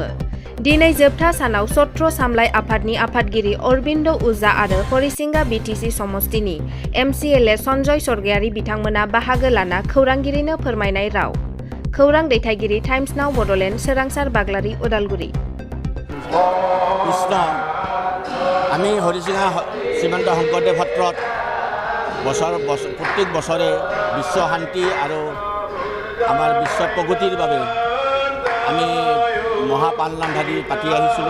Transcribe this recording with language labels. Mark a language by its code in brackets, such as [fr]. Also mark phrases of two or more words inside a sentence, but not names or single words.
[brx] दिनै जोबथा सानाव सत्र सामलाय आफादनि आफादगिरि अरबिन्द उजा आरो हरिसिंगा बिटिसि समष्टिनि MCLA सन्जय सरगायारि बिथांमोना बाहागो लाना खौरांगिरिनो फोरमायनाय राव। खौरां दैथायगिरि टाइम्स नाव बड'लेण्ड सोरांसार बाग्लारि उदालगुरि। [as] কৃষ্ণ আমি হৰিচিঙা শ্ৰীমন্ত শংকৰদেৱ সত্ৰত প্ৰত্যেক বছৰে বিশ্ব শান্তি আৰু আমাৰ বিশ্ব প্ৰগতিৰ বাবে আমি মহাপাল নাম ভাগি পাতি আহিছিলোঁ।